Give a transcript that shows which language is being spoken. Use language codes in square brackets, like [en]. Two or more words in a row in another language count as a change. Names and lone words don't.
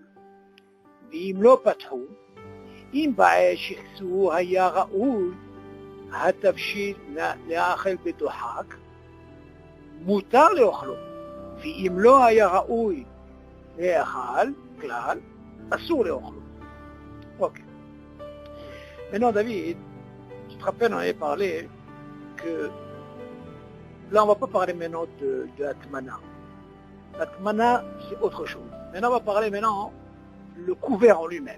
[he] ואם לא פתחו, אם בעת שכסוהו היה ראוי, התבשיל לאכל בדוחק, מותר לאכלו, ואם לא היה ראוי לאכל כלל, אסור לאכלו. [fr] Ok. Maintenant, David, tu te rappelles, on avait parlé que là, on ne va pas parler maintenant de Atmana. L'atmana, c'est autre chose. Maintenant, on va parler maintenant le couvert en lui-même.